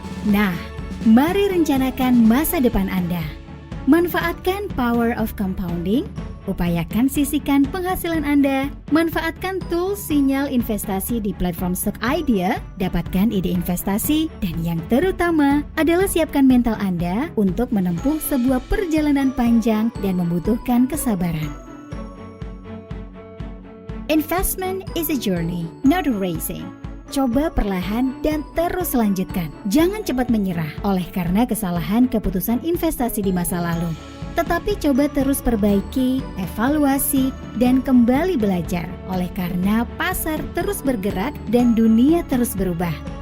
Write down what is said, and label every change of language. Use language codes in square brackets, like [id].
[id] Nah, mari rencanakan masa depan Anda. Manfaatkan [en] power of compounding, [id] upayakan sisihkan penghasilan Anda, manfaatkan tools sinyal investasi di platform Stock Idea, dapatkan ide investasi, dan yang terutama adalah siapkan mental Anda untuk menempuh sebuah perjalanan panjang dan membutuhkan kesabaran. [en] Investment is a journey, not a racing. [id] Coba perlahan dan terus lanjutkan. Jangan cepat menyerah oleh karena kesalahan keputusan investasi di masa lalu. Tetapi coba terus perbaiki, evaluasi, dan kembali belajar oleh karena pasar terus bergerak dan dunia terus berubah.